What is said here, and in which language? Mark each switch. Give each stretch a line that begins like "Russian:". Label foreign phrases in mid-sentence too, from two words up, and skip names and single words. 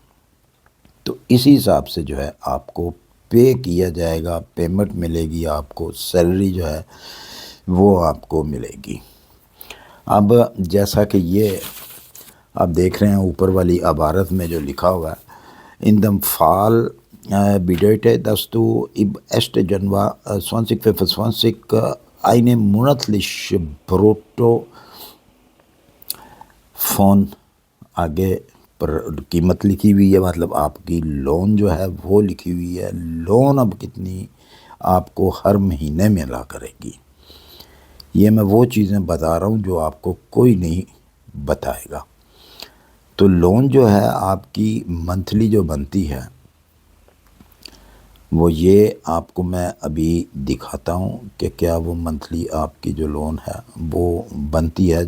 Urdu: تو اسی حساب سے جو ہے آپ کو پے کیا جائے گا، پیمنٹ ملے گی آپ کو، سیلری جو ہے وہ آپ کو ملے گی. اب جیسا کہ یہ آپ دیکھ رہے ہیں اوپر والی عبارت میں جو لکھا ہوا ہے،
German: in dem Fall bedeutet das du im 1. Januar 2025 eine monatliche Brutto von
Urdu: آگے پر قیمت لکھی ہوئی ہے، مطلب آپ کی لون جو ہے وہ لکھی ہوئی ہے. لون اب کتنی آپ کو ہر مہینے ملا کرے گی. یہ میں وہ چیزیں بتا رہا ہوں جو آپ کو کوئی نہیں بتائے گا. تو لون جو ہے آپ کی منتھلی جو بنتی ہے وہ یہ آپ کو میں ابھی دکھاتا ہوں کہ کیا وہ منتھلی آپ کی جو لون ہے وہ بنتی ہے.